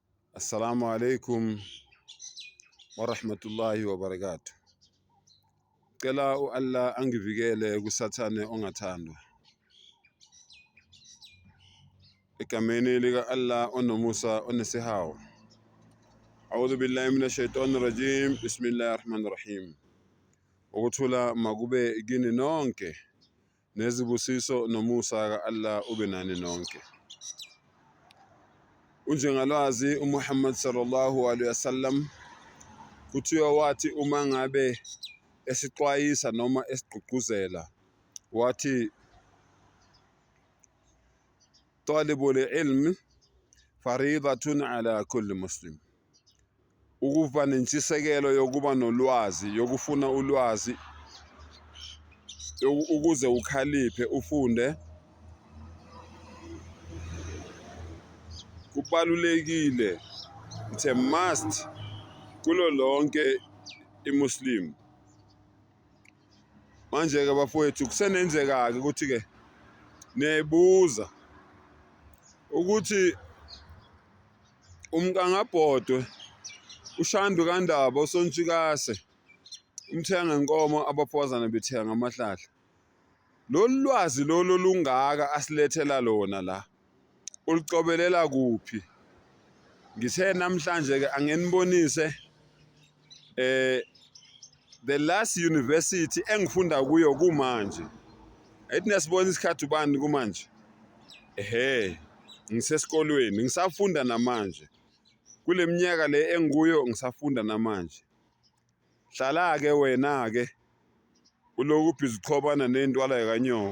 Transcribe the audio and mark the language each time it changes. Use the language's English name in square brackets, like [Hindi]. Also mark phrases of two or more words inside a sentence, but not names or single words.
[Arabic] السلام عليكم ورحمة الله وبركاته. [Zulu] Cela Allah angivikele kusathane ongathandwa. Egameni lika Allah onomusa onesihawu. [Arabic] أعوذ بالله من الشيطان الرجيم. بسم الله الرحمن الرحيم. [Zulu] Ukuthula makube kini nonke nezibusiso nomusa ka Allah ube nani nonke. Unjengalwazi uMuhammad [Arabic] صلى الله عليه وسلم [Zulu] kuthiwa wathi uma ngabe esixwayisa noma esigqugquzela wathi [Arabic] طلب العلم فريضة على كل مسلم. [Zulu] Ukuba nentshisekelo yokuba nolwazi, yokufuna ulwazi ukuze ukhaliphe ufunde, kubalulekile, [English] it's a must [Zulu] kulo lonke imuslim. Manje ke bafowethu kusenenzeka ke ukuthi ke nebuza ukuthi umkangabhodwe ushandu kandaba usontshikase umthenga inkomo abaphozana bethenga amahlahla. Lolu lwazi lolo lungaka asilethela lona la ulicobelela kuphi? Ngithe namhlanje ke angenibonise [English] the last university [Zulu] engifunda kuyo kumanje. Ethi nesibona isikhathi ubani kumanje? Ngisesikolweni ngisafunda namanje. Kule minyaka le engikuyo ngisafunda namanje. Hlala ke wena ke uloku ubhizi uxhobana nentwala yakanyoko.